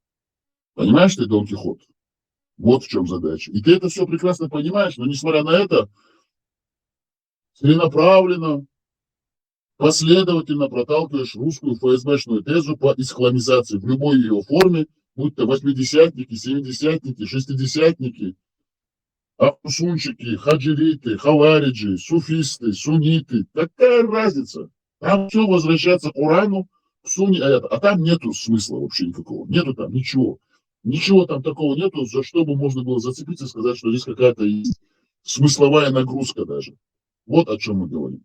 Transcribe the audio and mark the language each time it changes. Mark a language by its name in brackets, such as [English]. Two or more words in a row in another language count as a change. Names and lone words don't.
[Russian] Понимаешь ты, Дон Кихот? Вот в чем задача. И ты это все прекрасно понимаешь, но несмотря на это, целенаправленно, последовательно проталкиваешь русскую ФСБшную тезу по исламизации в любой ее форме, будь то восьмидесятники, семидесятники, шестидесятники, ахусунчики, хаджириты, хавариджи, суфисты, сунниты. Какая разница? Там все возвращается к Корану, к Сунне, а там нету смысла вообще никакого. Нету там ничего. Ничего там такого нету, за что бы можно было зацепиться и сказать, что здесь какая-то есть смысловая нагрузка даже. Вот о чем мы говорим.